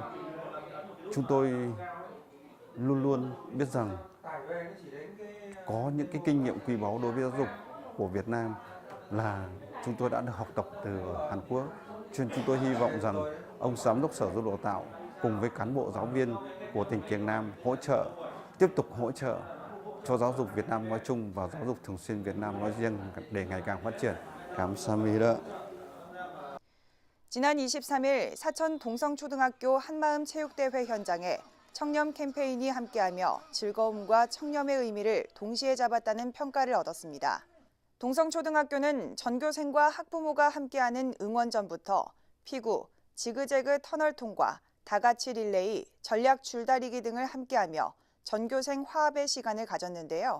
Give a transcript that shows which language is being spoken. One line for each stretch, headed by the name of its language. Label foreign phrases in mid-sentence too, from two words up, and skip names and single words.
Vietnamese: Chúng tôi luôn luôn biết rằng có những cái kinh nghiệm quý báu đối với giáo dục của Việt Nam là chúng tôi đã được học tập từ Hàn Quốc. Cho nên chúng tôi hy vọng rằng ông Giám đốc Sở Giáo dục Đào tạo cùng với cán bộ giáo viên của tỉnh Kiềng Nam tiếp tục hỗ trợ cho giáo dục Việt Nam nói chung và giáo dục thường xuyên Việt Nam nói riêng để ngày càng phát triển.
Korean: 감사합니다. 지난 23일 사천 동성초등학교 한마음 체육대회 현장에 청렴 캠페인이 함께하며 즐거움과 청렴의 의미를 동시에 잡았다는 평가를 얻었습니다. 동성초등학교는 전교생과 학부모가 함께하는 응원전부터 피구, 지그재그 터널 통과, 다같이 릴레이, 전략 줄다리기 등을 함께하며 전교생 화합의 시간을 가졌는데요.